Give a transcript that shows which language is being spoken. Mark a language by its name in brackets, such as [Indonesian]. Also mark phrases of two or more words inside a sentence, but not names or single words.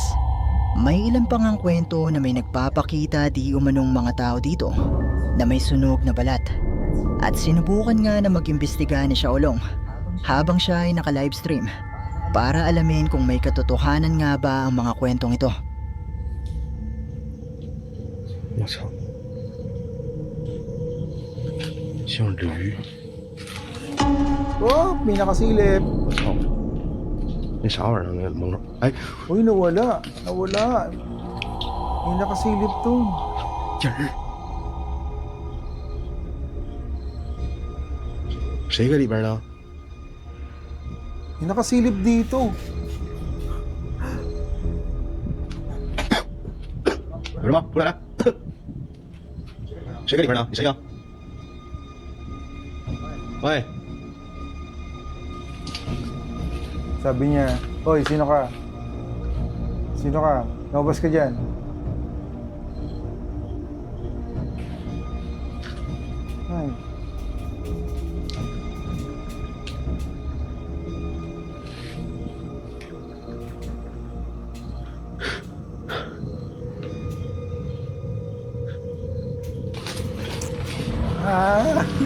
[Filipino] May ilan pang ang kwento na may nagpapakita di umanong mga tao dito na may sunog na balat. At sinubukan nga na mag-imbestiga ni Xiaolong habang siya ay naka-livestream para alamin kung may katotohanan nga ba ang mga kwentong ito. [Chinese] 我操，像驴！ [Filipino] Oh, may nakasilip. [Chinese] 我操，那啥玩意儿？那蒙着？哎， [Filipino] Uy, nawala. Nawala. May nakasilip to. [Chinese] 人儿，谁搁里边呢？ [Filipino] May nakasilip dito. [Chinese] 有人吗？出来来！谁搁里边呢？你谁呀？喂， [Filipino] Sabi niya, Hoy, sino ka? Sino ka? Lumabas ka dyan. Ay. Ah!